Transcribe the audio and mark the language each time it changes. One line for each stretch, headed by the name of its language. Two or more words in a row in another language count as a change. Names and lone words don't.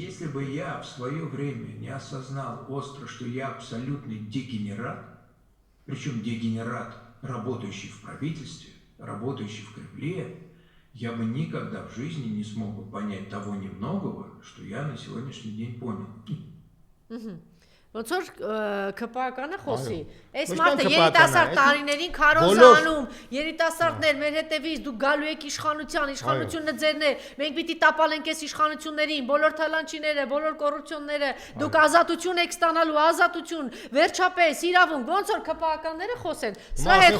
Russian: Если бы я в свое время не осознал остро, что я абсолютный дегенерат, причем дегенерат, работающий в правительстве, работающий в Кремле, я бы никогда в жизни не смог бы понять того немногого, что я на сегодняшний день понял.
Armenian: Ոնց որ ԿՊԱԿ-ը խոսի։ Այս մարդը երիտասարդ տարիներին քարոզանում, երիտասարդներ մեր հետևից դուք գալու եք իշխանությունը ձերն է, մենք պիտի տապալենք այս իշխանություններին, բոլոր թալանչիները, բոլոր կոռուպցիոնները, դուք ազատություն եք ստանալու, ազատություն, վերջապես իրավունք, ոնց որ ԿՊԱԿ-ները խոսեն։ Սրա հետ